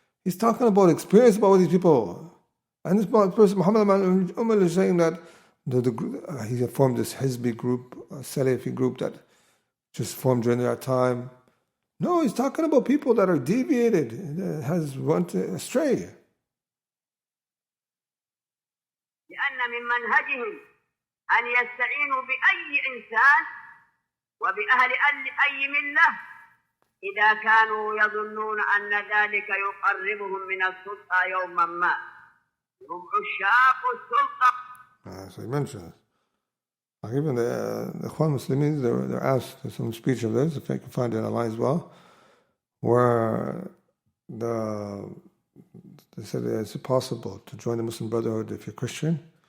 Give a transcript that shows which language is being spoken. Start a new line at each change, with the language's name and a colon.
English: He's talking about experience about these people. And this person, Muhammad Aman Umal, is saying that he formed this Hizbi group, a Salafi group that just formed during that time. No, he's talking about people that are deviated, that has went astray.
Arabic: لأن من منهجهم أن يستعينوا بأي إنسان وبأهل أي ملة إذا كانوا يظنون أن ذلك يقربهم من السلطة يوما ما. هم عشاق السلطة.
English: So he mentions, like even the Ikhwan Muslimin, they're asked, there's some speech of this, if I can find it online as well, where they said, is it possible to join the Muslim Brotherhood if you're Christian?